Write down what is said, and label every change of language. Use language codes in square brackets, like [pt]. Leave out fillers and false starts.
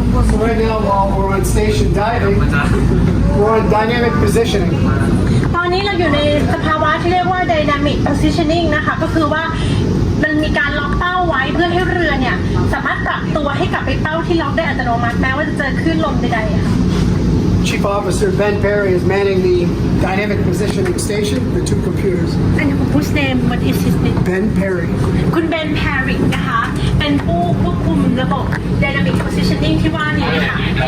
[en] So right now, while we're on station diving, we're on dynamic positioning. [th] ตอนนี้เราอยู่ในสภาวะที่เรียกว่า dynamic positioning นะคะก็คือว่ามันมีการล็อกเป้าไว้เพื่อให้เรือเนี่ยสามารถปรับตัวให้กลับไปเป้าที่ล็อกได้อัตโนมัติแม้ว่าจะเจอคลื่นลมใดๆค่ะ [en] Chief Officer Ben Perry is manning the dynamic positioning station, the two computers. And whose name? What is his name? Ben Perry. [th] คุณเบนแพริกนะคะเป็นผู้ควบคุมระบบ dynamic positioning ที่ว่านี้ค่ะ